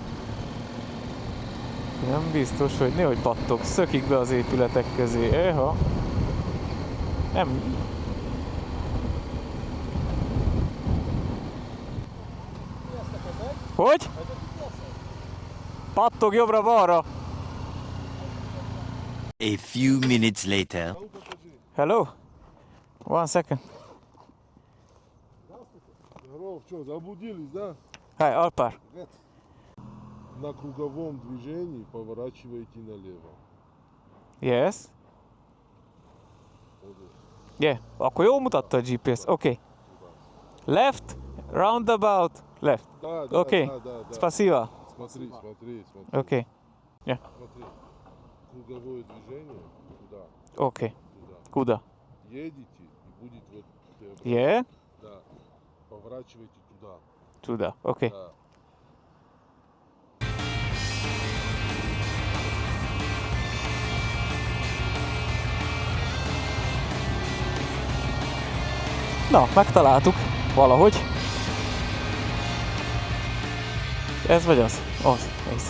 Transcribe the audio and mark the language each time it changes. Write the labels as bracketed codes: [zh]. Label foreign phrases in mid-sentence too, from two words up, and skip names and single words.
[hu] Nem biztos, hogy nehogy pattog, szökik be az épületek közé. Éha. Nem. Hogy? Pattog jobbra-balra. [en] A few minutes later. Hello? One second. [ru] Здорово, что, заблудились, да? [en] Hi, Alpar. [ru] На круговом движении поворачиваете налево. [en] Yes. Yeah, [hu] akkor jól mutatta a GPS. [en] Okay. Left, roundabout, left. [ru] Да, да, Окей. да, да, да. Спасибо. Смотри, смотри, смотри. [en] Okay. Yeah. [ru] Смотри. Круговое движение туда, [en] Okay. [ru] туда. Куда? Едете и будет вот... [en] Yeah. [ru] Да. Поворачивайте туда. Туда. Okay. Да. [hu] Na, megtaláltuk. Valahogy. Ez vagy az? Az. Észre.